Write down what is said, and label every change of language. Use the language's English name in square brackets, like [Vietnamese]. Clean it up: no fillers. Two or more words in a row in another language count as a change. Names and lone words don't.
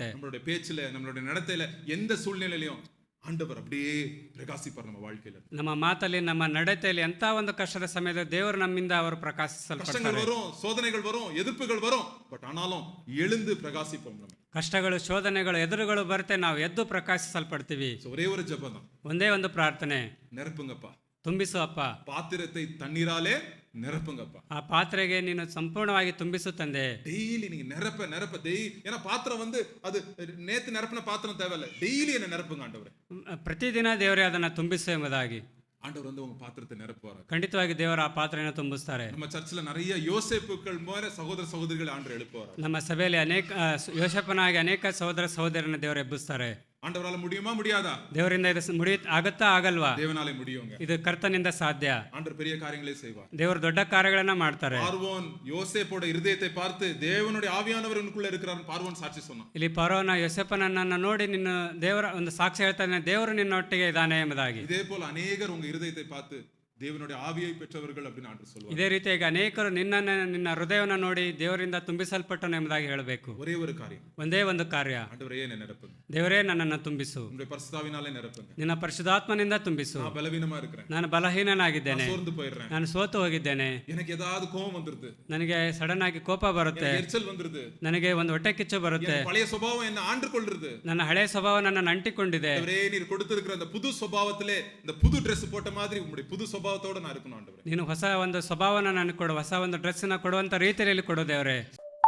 [Tamil] நம்மளுடைய பேச்சுல, நம்மளுடைய நடத்தையில, எந்த சூழ்நிலையிலும் ஆண்டவர் அப்படியே பிரகாசிப்பார் நம்ம வாழ்க்கையில. [Kannada] ನಮ್ಮ ಮಾತಲ್ಲಿ, ನಮ್ಮ ನಡತೆಯಲ್ಲಿ ಎಂತ ಒಂದು ಕಷ್ಟದ ಸಮಯದಲ್ಲಿ ದೇವರು ನಮ್ಮಿಂದ ಅವರು [Tamil] கஷ்டங்கள் [Kannada] ಪ್ರಕಾಶಿಸಲ್ಪಡ್ತಾರೆ. [Tamil] வரும், சோதனைகள் வரும், எதிர்ப்புகள் வரும், பட் ஆனாலும் எழுந்து பிரகாசிப்போம் நம்ம. [Kannada] ಕಷ್ಟಗಳು, ಶೋಧನೆಗಳು, ಎದುರುಗಳು ಬರುತ್ತೆ, ನಾವು ಎದ್ದು ಪ್ರಕಾಶಿಸಲ್ಪಡ್ತೀವಿ. [Tamil] So, ஒரே ஒரு ஜெபம் தான், [Kannada] ಒಂದೇ ಒಂದು ಪ್ರಾರ್ಥನೆ, [Tamil] நிரப்புங்கப்பா. [Kannada] ತುಂಬಿಸು ಅಪ್ಪ. [Tamil] பாத்திரத்தை தண்ணீராலே நிரப்புங்கப்பா. [Kannada] ಆ ಪಾತ್ರೆಗೆ ನೀನು ಸಂಪೂರ್ಣವಾಗಿ ತುಂಬಿಸು ತಂದೆ. [Tamil] டெய்லி நீங்க நிரப்ப நிரப்ப ஏன்னா பாத்திரம் வந்து அது நேத்து நிரப்பின பாத்திரம் தேவையில்ல, டெய்லி என்ன நிரப்புங்க ஆண்டவரே. [Kannada] ಪ್ರತಿದಿನ ದೇವರೇ ಅದನ್ನ ತುಂಬಿಸು ಎಂಬುದಾಗಿ. [Tamil] ஆண்டவர் வந்து உங்க பாத்திரத்தை நிரப்புவார். [Kannada] ಖಂಡಿತವಾಗಿ ದೇವರ ಆ ಪಾತ್ರೆಯನ್ನು ತುಂಬಿಸ್ತಾರೆ. [Tamil] நம்ம சர்ச்சில் நிறைய யோசேப்புக்கள் மேல சகோதர சகோதரிகள் ஆண்டவர் எழுப்புவார். [Kannada] ನಮ್ಮ ಸಭೆಯಲ್ಲಿ ಅನೇಕ ಯೋಸೇಫನಾಗಿ ಅನೇಕ ಸಹೋದರ ಸಹೋದರನ ದೇವರು ಎಬ್ಬಿಸ್ತಾರೆ. [Tamil] ஆண்டவரால முடியுமா முடியாதா? [Kannada] ದೇವರಿಂದ ಇದು ಆಗತ್ತಾ ಆಗಲ್ವಾ? [Tamil] தேவனாலே முடியுங்க. [Kannada] ಇದು ಕರ್ತನಿಂದ ಸಾಧ್ಯ. [Tamil] ஆண்டவர் பெரிய காரியங்களை செய்வார். [Kannada] ದೇವರು ದೊಡ್ಡ ಕಾರ್ಯಗಳನ್ನ ಮಾಡ್ತಾರೆ. [Tamil] பார்வோன் யோசேப்போட இருதயத்தை பார்த்து தேவனுடைய ஆவியானவர் உனக்குள்ள இருக்கிறார் பார்வோன் சாட்சி சொன்னான். [Kannada] ಇಲ್ಲಿ ಫರೋನ ಯೋಸೇಫನನ್ನ ನೋಡಿ ನಿನ್ನ ದೇವರ ಒಂದು ಸಾಕ್ಷಿ ಹೇಳ್ತಾನೆ, ದೇವರು ನಿನ್ನೊಟ್ಟಿಗೆ ಇದ್ದಾನೆ ಎಂಬುದಾಗಿ. [Tamil] இதே போல அநேகர் உங்க இருதயத்தை பார்த்து தேவனுடைய ஆவியை பெற்றவர்கள் அப்படின்னு ஆண்டவர் சொல்லுவார். [Kannada] ಇದೇ ರೀತಿಯಾಗಿ ಅನೇಕರು ನಿನ್ನ ಹೃದಯವನ್ನು ನೋಡಿ ದೇವರಿಂದ ತುಂಬಿಸಲ್ಪಟ್ಟನು ಎಂಬುದಾಗಿ ಹೇಳಬೇಕು. [Tamil] ஒரே ஒரு காரியம், [Kannada] ಒಂದೇ ಒಂದು ಕಾರ್ಯ, [Tamil] ஆண்டவரே என்னை நிரப்புங்க. [Kannada] ದೇವರೇ ನನ್ನನ್ನು ತುಂಬಿಸು. [Tamil] உங்களுடைய பரிசுத்தாவினாலே நிரப்புங்க. [Kannada] ನಿನ್ನ ಪರಿಶುದ್ಧಾತ್ಮನಿಂದ ತುಂಬಿಸು. [Tamil] நான் பலவீனமா இருக்கிறேன், [Kannada] ನಾನು ಬಲಹೀನನಾಗಿದ್ದೇನೆ, [Tamil] சோர்ந்து போயிடுறேன், [Kannada] ನಾನು ಸೋತು ಹೋಗಿದ್ದೇನೆ, [Tamil] எனக்கு ஏதாவது கோபம் வந்துருது, [Kannada] ನನಗೆ ಸಡನ್ ಆಗಿ ಕೋಪ ಬರುತ್ತೆ, [Tamil] எனக்கு எரிச்சல் வந்துருது, [Kannada] ನನಗೆ ಒಂದು ಹೊಟ್ಟೆ ಕಿಚ್ಚು ಬರುತ್ತೆ, [Tamil] என் பழைய சுபாவம் என்ன ஆண்டு கொள்றது, [Kannada] ನನ್ನ ಹಳೆ ಸ್ವಭಾವ ನನ್ನನ್ನು ಅಂಟಿಕೊಂಡಿದೆ. [Tamil] ஆண்டவரே நீர் கொடுத்திருக்கிற அந்த புது சுபாவத்திலே இந்த புது Dress போட்ட மாதிரி உங்களுடைய புது சுபாவத்தோட நான் இருக்கணும் ஆண்டவரே. [Kannada] ನೀನು ಹೊಸ ಒಂದು ಸ್ವಭಾವನ ನನಗೆ ಕೊಡು, ಹೊಸ ಒಂದು ಡ್ರೆಸ್ ನ ಕೊಡುವಂತ ರೀತಿಯಲ್ಲಿ ಕೊಡು ದೇವರೇ.